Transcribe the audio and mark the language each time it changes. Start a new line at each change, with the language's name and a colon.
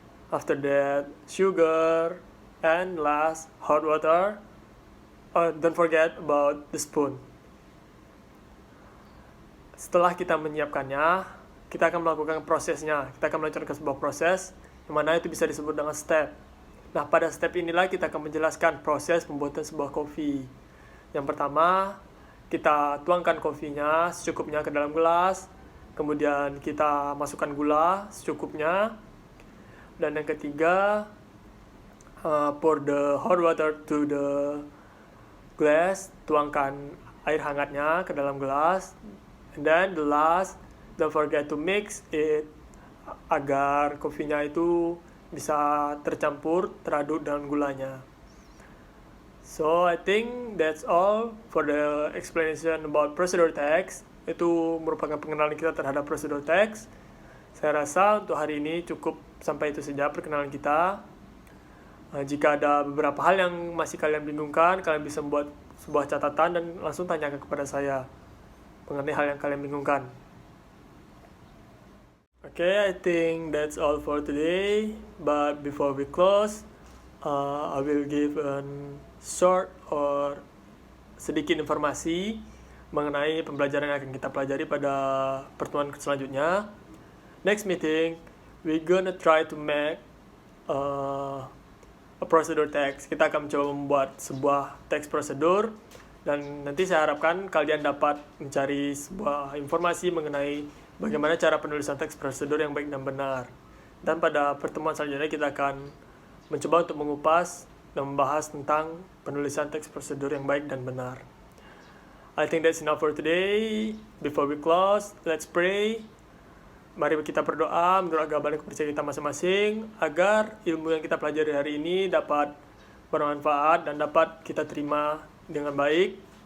English: After that, sugar, and last, hot water. Don't forget about the spoon.
Indonesian: Setelah kita menyiapkannya, kita akan melakukan prosesnya. Kita akan melancarkan sebuah proses, yang mana itu bisa disebut dengan step. Nah, pada step inilah kita akan menjelaskan proses pembuatan sebuah kopi. Yang pertama, kita tuangkan kopinya secukupnya ke dalam gelas. Kemudian kita masukkan gula secukupnya. Dan yang ketiga,
English: pour the hot water to the glass.
Indonesian: Tuangkan air hangatnya ke dalam gelas.
English: And then the last, don't forget to mix it
Indonesian: agar kopinya itu bisa tercampur, teraduk dengan gulanya.
English: So I think that's all for the explanation about procedure text.
Indonesian: Itu merupakan pengenalan kita terhadap procedure text. Saya rasa untuk hari ini cukup sampai itu saja perkenalan kita. Jika ada beberapa hal yang masih kalian bingungkan, kalian bisa membuat sebuah catatan dan langsung tanyakan kepada saya mengenai hal yang kalian bingungkan.
English: Okay, I think that's all for today. But before we close, I will give a short or
Indonesian: sedikit informasi mengenai pembelajaran yang akan kita pelajari pada pertemuan selanjutnya.
English: Next meeting, we're gonna try to make a procedure text.
Indonesian: Kita akan mencoba membuat sebuah teks prosedur, dan nanti saya harapkan kalian dapat mencari sebuah informasi mengenai bagaimana cara penulisan teks prosedur yang baik dan benar. Dan pada pertemuan selanjutnya kita akan mencoba untuk mengupas dan membahas tentang penulisan teks prosedur yang baik dan benar.
English: I think that's enough for today. Before we close, let's pray.
Indonesian: Mari kita berdoa menurut agama dan kepercayaan kita masing-masing agar ilmu yang kita pelajari hari ini dapat bermanfaat dan dapat kita terima dengan baik.